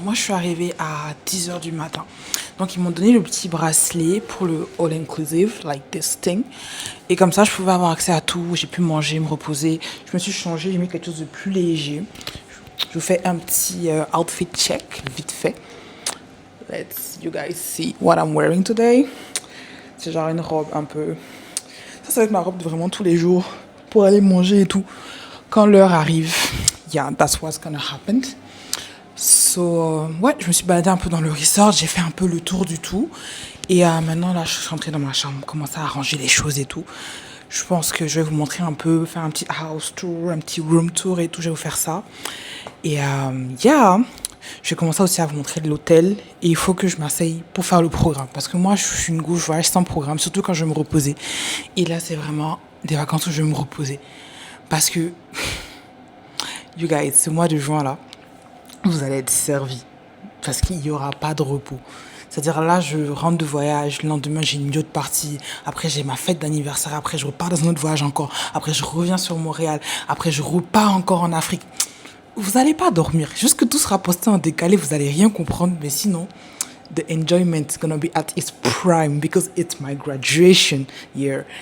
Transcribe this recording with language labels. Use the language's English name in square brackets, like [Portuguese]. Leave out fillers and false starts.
[French] Moi, je suis arrivée à 10h du matin. Donc, ils m'ont donné le petit bracelet pour le all-inclusive, [English] like this thing. [French] Et comme ça, je pouvais avoir accès à tout. J'ai pu manger, me reposer. Je me suis changée, j'ai mis quelque chose de plus léger. Je vous fais un petit outfit check, vite fait. [English] Let's you guys see what I'm wearing today. [French] C'est genre une robe un peu... Ça va être ma robe de vraiment tous les jours pour aller manger et tout. Quand l'heure arrive, [English] yeah, that's what's gonna happen. [French] So, ouais, je me suis baladée un peu dans le resort. J'ai fait un peu le tour du tout. Et maintenant, là, je suis rentrée dans ma chambre, commencer à ranger les choses et tout. Je pense que je vais vous montrer un peu, faire un petit house tour, un petit room tour et tout. Je vais vous faire ça. Et yeah, je vais commencer aussi à vous montrer l'hôtel. Et il faut que je m'asseye pour faire le programme. Parce que moi, je suis une gauche, je voyage sans programme, surtout quand je vais me reposer. Et là, c'est vraiment des vacances où je vais me reposer. Parce que, you guys, ce mois de juin, là, vous allez être servis. Parce qu'il n'y aura pas de repos. C'est-à-dire là, je rentre de voyage, le lendemain, j'ai une autre partie. Après, j'ai ma fête d'anniversaire. Après, je repars dans un autre voyage encore. Après, je reviens sur Montréal. Après, je repars encore en Afrique. Vous n'allez pas dormir. Juste que tout sera posté en décalé. Vous n'allez rien comprendre. Mais sinon, [English] the enjoyment is going to be at its prime. Because it's my graduation year.